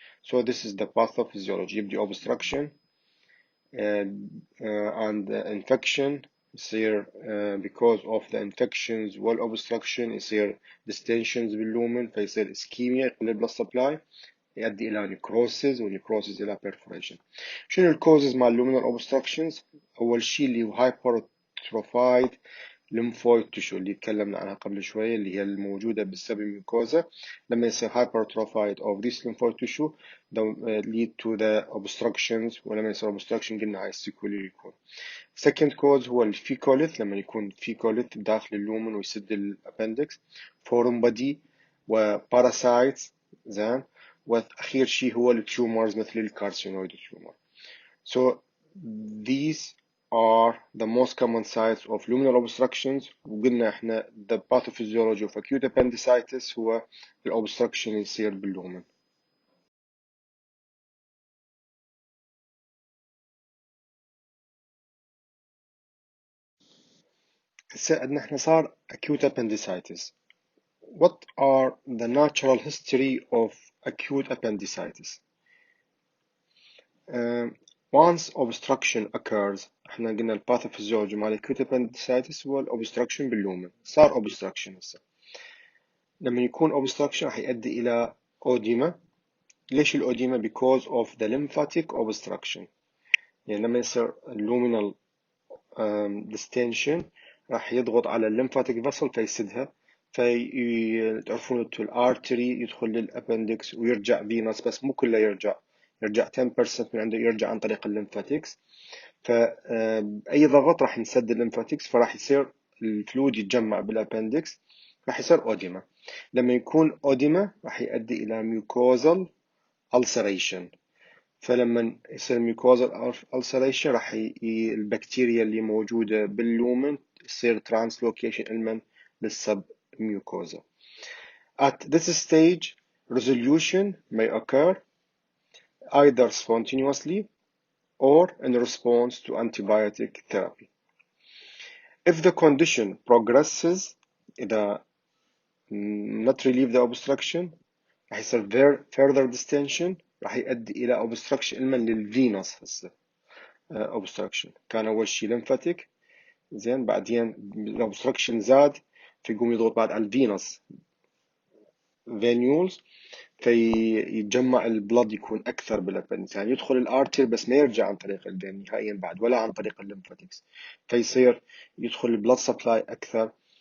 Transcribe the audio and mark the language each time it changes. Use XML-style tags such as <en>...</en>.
<en>So this is the pathophysiology.</en> <ar>يبدي</ar> <en>obstruction and infection</en> <ar>يصير</ar> <en>because of the infections والobstruction يصير distensions</en> <ar>باللومن فيصير</ar> <en>ischemia</en> <ar>يقل</ar> <en>blood supply</en> <ar>يؤدي إلى</ar> <en>necrosis ونecrosis إلى perforation.</en> <ar>شنو الكوزز مع luminal obstructions؟ أول شيء اللي هو hypertrophied lymphoid tissue اللي تكلمنا عنها قبل شوية اللي هي الموجودة بالسبميوكوزا. لما يصير</ar> <en>hypertrophied of this lymphoid tissue lead to the obstructions.</en> <ar>ولما يصير obstruction قلنا هاي السيكولي يكون.</ar> <en>second cause</en> <ar>هو الفيكوليث لما يكون فيكوليث داخل اللومن ويسد الابندكس.</ar> <en>foreign body وباراسايتس</en> <ar>زين. وأخير شيء هو التيومرز مثل الكارسينويد تيومر.</ar> <en>So these are the most common sites of luminal obstructions.</en> <ar>وقلنا احنا</ar> <en>the pathophysiology of acute appendicitis</en> <ar>هو الobstruction يصير باللومن. هسه عندنا احنا صار acute appendicitis.</ar> <en>What are the natural history of acute appendicitis? Once obstruction occurs</en> <ar>احنا قلنا الباثوفيزيولوجي مال acute appendicitis هو الobstruction باللومن. صار obstruction هسه. لما يكون obstruction راح يؤدي إلى أوديما. ليش الأوديما؟</ar> <en>because of the lymphatic obstruction.</en> <ar>يعني لما يصير luminal distension راح يضغط على الليمفاتيك vessel فيسدها. تعرفون الارتري يدخل للابندكس ويرجع فينوس بس مو كله يرجع 10% من عنده يرجع عن طريق الليمفاتيكس. فأي ضغط راح يسد الليمفاتيكس فراح يصير الفلويد يتجمع بالابندكس راح يصير أوديما. لما يكون أوديما راح يؤدي إلى mucosal ulceration. فلما يصير mucosal ulceration راح البكتيريا اللي موجودة باللومن يصير translocation إلمن للسب mucosa.</ar> <en>At this stage, resolution may occur either spontaneously or in response to antibiotic therapy. If the condition progresses, إذا not relieve the obstruction</en> <ar>راح يصير</ar> <en>further distension</en> <ar>راح يؤدي إلى</ar> <en>obstruction</en> <ar>إلمن للفينوس. هسه obstruction كان أول شيء lymphatic زين بعدين الobstruction زاد فيقوم يضغط بعد على الفينوس venules فيتجمع البلد يكون أكثر بالابندكس. يعني يدخل الارتر بس ما يرجع عن طريق الفين نهائيا بعد ولا عن طريق الليمفاتكس. فيصير يدخل البلد سبلاي أكثر</ar>